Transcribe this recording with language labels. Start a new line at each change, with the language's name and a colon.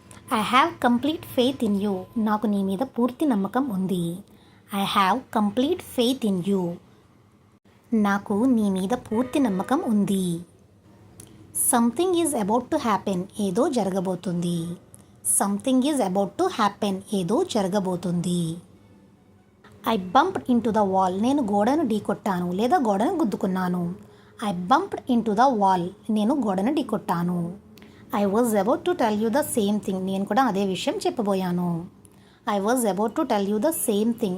English: I have complete faith in you.
Telugu: నాకు నీ మీద పూర్తి నమ్మకం ఉంది.
English: I have complete faith in you.
Telugu: నాకు నీ మీద పూర్తి నమ్మకం ఉంది.
English: Something is about to happen.
Telugu: ఏదో జరగబోతుంది.
English: Something is about to happen.
Telugu: ఏదో జరగబోతుంది.
English: I bumped into the wall.
Telugu: నేను గోడను ఢీకొట్టాను లేదా గోడను గుద్దుకున్నాను.
English: I bumped into the wall.
Telugu: నేను గోడను ఢీకొట్టాను.
English: I was about to tell you the same thing.
Telugu: నేను కూడా అదే విషయం చెప్పబోయాను.
English: I was about to tell you the same thing.